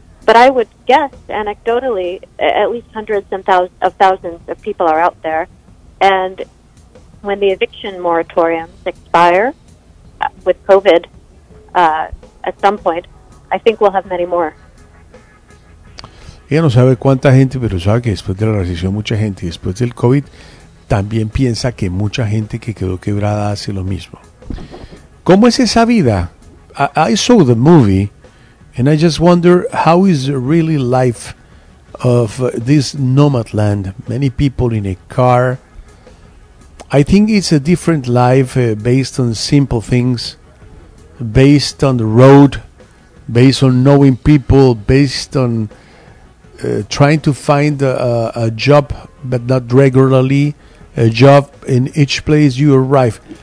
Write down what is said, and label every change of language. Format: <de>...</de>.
<en>But I would guess, anecdotally, at least hundreds and thousands of people are out there. And when the eviction moratoriums expire with COVID at some point, I think we'll have many more.</en> <es>Ella no sabe cuánta gente, pero sabe que después de la recesión mucha gente, después del COVID, también piensa que mucha gente que quedó quebrada hace lo mismo. ¿Cómo es esa vida?</es> <en>I saw the movie, and I just wonder, how is really life of this nomad land? Many people in a car. I think it's a different life based on simple things, based on the road, based on knowing people, based on trying to find a job, but not regularly, a job in each place you arrive.</en>